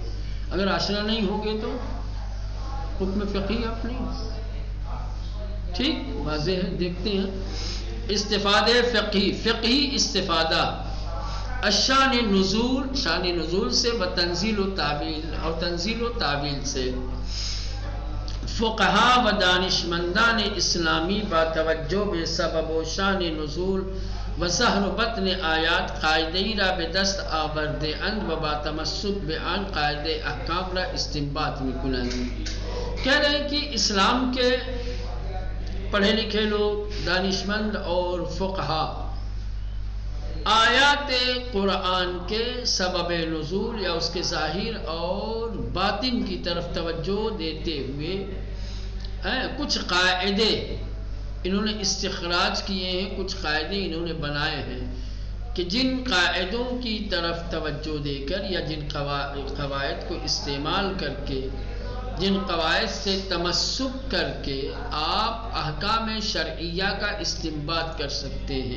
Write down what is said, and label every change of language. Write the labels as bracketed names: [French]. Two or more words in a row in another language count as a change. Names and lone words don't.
[Urdu] اگر آشنا نہیں ہوں گے تو حکم فقہی آپ نہیں، ٹھیک؟ واضح ہے، دیکھتے ہیں استفادہ فقہی، فقہی استفادہ، الشان نزول، شان نزول سے، و تنزیل و تعویل، اور تنزیل و تعویل سے۔ [Persian] فقہا و دانشمندان اسلامی با توجہ بے سبب و شان نزول وظہر بطن آیات قاعدہی را به دست آورده اند و با تمسک به آن قاعده احکام را استنباط میکنند. [Urdu] کہہ رہے ہیں کہ اسلام کے پڑھے لکھے لوگ، دانشمند اور فقہا آیات قرآن کے سبب نزول یا اس کے ظاہر اور باطن کی طرف توجہ دیتے ہوئے کچھ قاعدے انہوں نے استخراج کیے ہیں، کچھ قاعدے انہوں نے بنائے ہیں کہ جن قاعدوں کی طرف توجہ دے کر یا جن قواعد کو استعمال کر کے، جن قواعد سے تمسک کر کے آپ احکام شرعیہ کا استنباط کر سکتے ہیں.